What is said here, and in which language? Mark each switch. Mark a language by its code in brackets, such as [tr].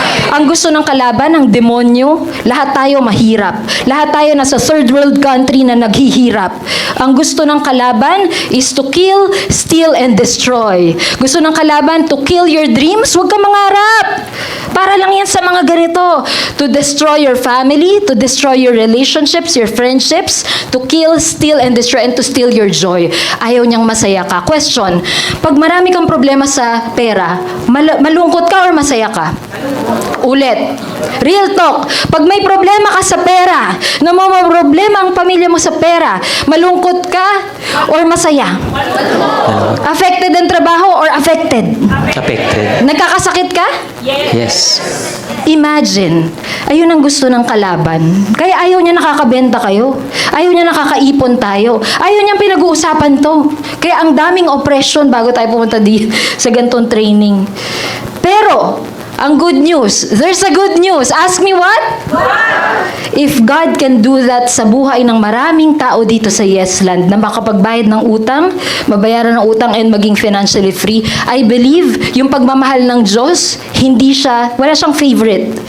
[tl] Ang gusto ng kalaban, ng demonyo, lahat tayo mahirap. Lahat tayo nasa third world country na naghihirap. Ang gusto ng kalaban is to kill, steal, and destroy. Gusto ng kalaban to kill your dreams, huwag ka mangarap. Para lang yan sa mga ganito. [en] To destroy your family, to destroy your relationships, your friendships, to kill, steal, and destroy, and to steal your joy. [tl] Ayaw niyang masaya ka. Question, pag marami kang problema sa pera, malungkot ka or masaya ka? Ulit. Real talk. Pag may problema ka sa pera, problema ang pamilya mo sa pera, malungkot ka or masaya? Affected ang trabaho or affected? [en] Affected. [tl] Nagkakasakit ka? [en] Yes. [tl] Imagine, ayun ang gusto ng kalaban. Kaya ayaw niya nakakabenta kayo. Ayaw niya nakakaipon tayo. Ayaw niyang pinag-uusapan to. Kaya ang daming oppression bago tayo pumunta sa gantong training. [en] Pero, ang good news, there's a good news. Ask me what? [tl] If God can do that sa buhay ng maraming tao dito sa Yesland na makapagbayad ng utang, mabayaran ng utang and maging financially free, I believe yung pagmamahal ng Diyos, wala siyang favorite.